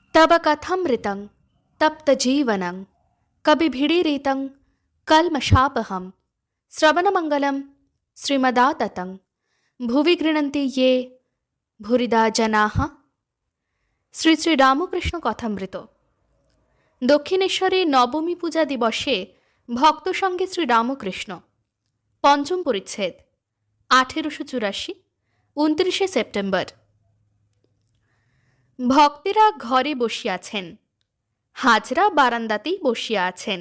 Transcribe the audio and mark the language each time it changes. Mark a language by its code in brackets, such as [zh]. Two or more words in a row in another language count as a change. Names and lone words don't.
[sa] तव कथमृतं तप्तजीवनं कविभिडीरितं कल्मषापहं श्रवणमङ्गलं श्रीमदाततं भुवि गृह्णन्ति ये भूरिदा जनाः। [bn] শ্রী শ্রী রামকৃষ্ণ কথামৃত। দক্ষিণেশ্বরে নবমী পূজা দিবসে ভক্ত সঙ্গে শ্রী রামকৃষ্ণ। পঞ্চম পরিচ্ছেদ, 1884, 29 সেপ্টেম্বর। ভক্তেরা ঘরে বসিয়াছেন, হাজরা বারান্দাতেই বসিয়া আছেন।